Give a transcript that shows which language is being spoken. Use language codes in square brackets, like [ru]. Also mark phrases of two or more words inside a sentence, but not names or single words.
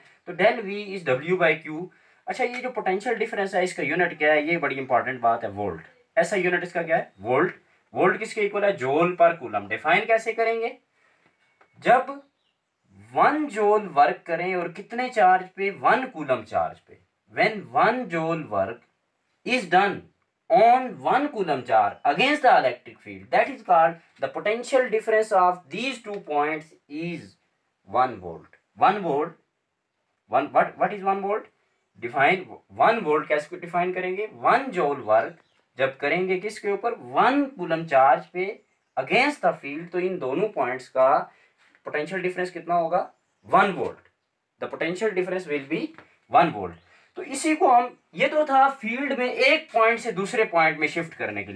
[hi] तो [en] del V is W by q. [hi] अच्छा, ये जो [en] potential difference [hi] है इसका यूनिट क्या है, ये बड़ी इंपॉर्टेंट बात है, वोल्ट। ऐसा यूनिट इसका क्या है, वोल्ट। वोल्ट किसके इक्वल है, जूल पर कूलम। डिफाइन कैसे करेंगे, जब 1 [en] joule work [hi] करें और कितने चार्ज पे, 1 [en] coulomb charge [hi] पे। [en] When 1 joule work is done on 1 coulomb charge against the electric field, that is called the potential difference of these 2 points is 1 volt. 1 volt, what is 1 volt, define 1 volt [hi] कैसे डिफाइन करेंगे, 1 [en] joule work [hi] जब करेंगे किसके ऊपर, 1 [en] coulomb charge [hi] पे [en] against the field, [hi] तो इन दोनों पॉइंट्स का [en] potential difference [hi] कितना होगा, 1 वोल्ट। [en] the potential difference will be 1 volt. [hi] तो इसी को हम, ये तो था फील्ड में एक पॉइंट से दूसरे पॉइंट में शिफ्ट करने के लिए।